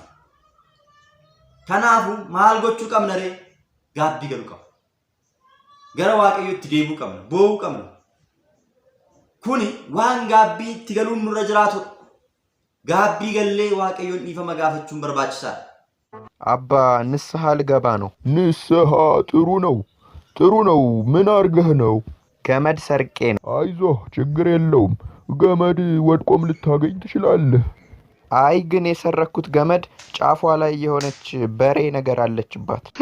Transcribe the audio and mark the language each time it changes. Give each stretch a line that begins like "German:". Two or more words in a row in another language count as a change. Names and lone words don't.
Oromo: Kanaafuu maal gochuu qabna ree? Gaabbii galuu qabna. Gara waaqayyootti deebi'uu qabna, boo'uu qabna. Kuni waan gaabbii itti galuun nurra jiraatudha. Gaabbii gallee waaqayyoon dhiifama gaafachuun barbaachisaadha.
Amharic: አባ ንስሐ ልገባ ነው። ንስሐ ጥሩ ነው ጥሩ ነው። ምን አርገህ ነው? ገመድ ሰርቄ ነው። አይዞህ ችግር የለውም። ገመድ ወድቆም ልታገኝ ትችላለህ። አይ ግን የሰረኩት ገመድ ጫፏ ላይ የሆነች በሬ ነገር አለችባት።